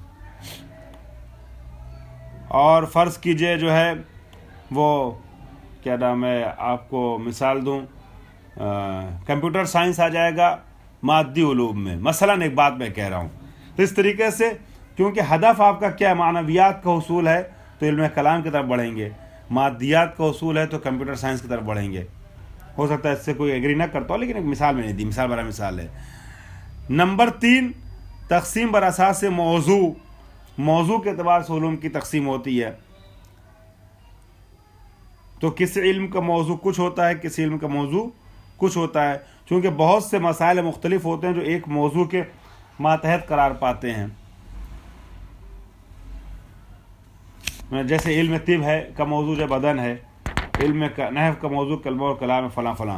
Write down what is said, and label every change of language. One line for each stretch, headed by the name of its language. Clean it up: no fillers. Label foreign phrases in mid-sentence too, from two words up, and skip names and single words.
Urdu: اور فرض کیجئے جو ہے وہ کیا نام ہے، آپ کو مثال دوں،
English: computer science
Urdu: آ جائے گا مادی علوم میں، مثلا ایک بات میں کہہ رہا ہوں۔ تو اس طریقے سے کیونکہ ہدف آپ کا کیا معنویات کا حصول ہے تو علم کلام کی طرف بڑھیں گے، مادیات کا حصول ہے تو
English: computer science
Urdu: کی طرف بڑھیں گے۔ ہو سکتا ہے اس سے کوئی ایگری نہ کرتا ہو، لیکن ایک مثال میں نے دی، مثال برا مثال ہے۔ نمبر 3، تقسیم
Persian: بر اساس موضوع،
Urdu: موضوع کے اعتبار سے علوم کی تقسیم ہوتی ہے۔ تو کسی علم کا موضوع کچھ ہوتا ہے، کسی علم کا موضوع کچھ ہوتا ہے، چونکہ بہت سے مسائل مختلف ہوتے ہیں جو ایک موضوع کے ماتحت قرار پاتے ہیں۔ جیسے علم طب ہے کا موضوع جو بدن ہے، علم نحو کا موضوع کلمہ اور کلام فلاں فلاں۔